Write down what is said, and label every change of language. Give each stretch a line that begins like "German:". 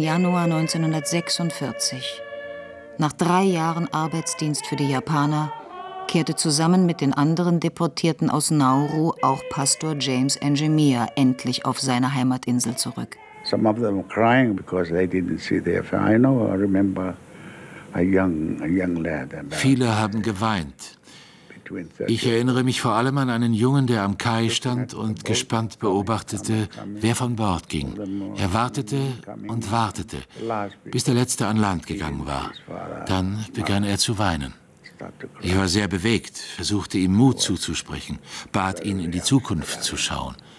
German: Januar 1946, nach 3 Jahren Arbeitsdienst für die Japaner, kehrte zusammen mit den anderen Deportierten aus Nauru auch Pastor James Angemia endlich auf seine Heimatinsel zurück.
English: Some of them were crying because they didn't see their family. I know, I remember a young lad.
German: Viele haben geweint. Ich erinnere mich vor allem an einen Jungen, der am Kai stand und gespannt beobachtete, wer von Bord ging. Er wartete und wartete, bis der Letzte an Land gegangen war. Dann begann er zu weinen. Ich war sehr bewegt, versuchte ihm Mut zuzusprechen, bat ihn, in die Zukunft zu schauen.